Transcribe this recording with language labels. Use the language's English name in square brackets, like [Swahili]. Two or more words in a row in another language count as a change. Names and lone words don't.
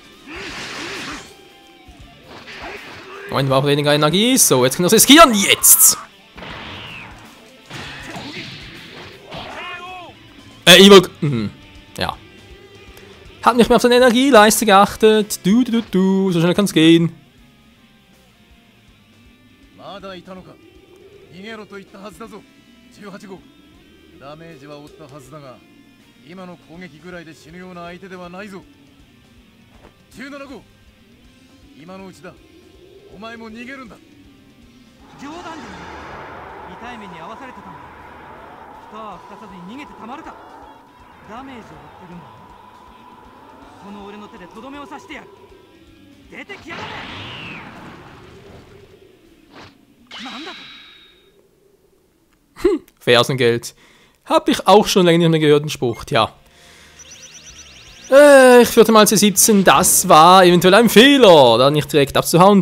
[German] Moment, war auch weniger Energie. So, jetzt können wir es riskieren. Jetzt! Ja. Hat nicht mehr auf seine Energieleiste geachtet. So schnell kann es gehen. [Japanese] まだいたのか。逃げろと言ったはずだぞ。18号。ダメージは負ったはずだが、今の攻撃ぐらいで死ぬような相手ではないぞ。17号。今のうちだ。お前も逃げるんだ。冗談じゃない。痛い目に遭わされてたんだ。蓋は吹かさずに逃げてたまるか。ダメージを負ってるんだ。この俺の手でとどめを刺してやる。出てきやがれ。 [German] Fersengeld. Hab ich auch schon länger nicht mehr gehört, den Spruch, ja. Ich führte mal C17, das war eventuell ein Fehler, da nicht direkt abzuhauen.